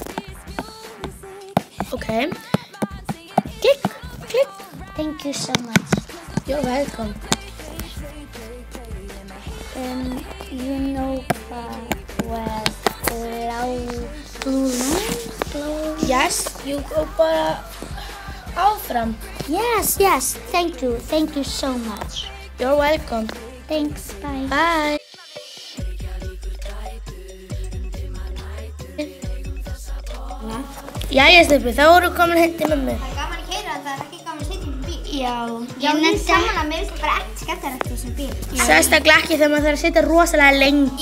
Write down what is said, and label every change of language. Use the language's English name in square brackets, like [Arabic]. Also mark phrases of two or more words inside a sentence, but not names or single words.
[English] Okay. Click, click. Thank you so much. You're welcome. You know where blue? Yes, you go [Icelandic] bara áfram. [English] Yes, thank you so much. You're welcome. Thanks, bye. Bye. [Icelandic] Jæja, Steppi, þá erum við komin heim til mömmu. Það er gaman að keyra, það er ekki gaman að sitja í bíl. Já, Já, ég er samanlega, mér finnst það bara ekkert skemmtilegt í þessum bíl. Sérstaklega ekki þegar maður þarf að sitja rosalega lengi.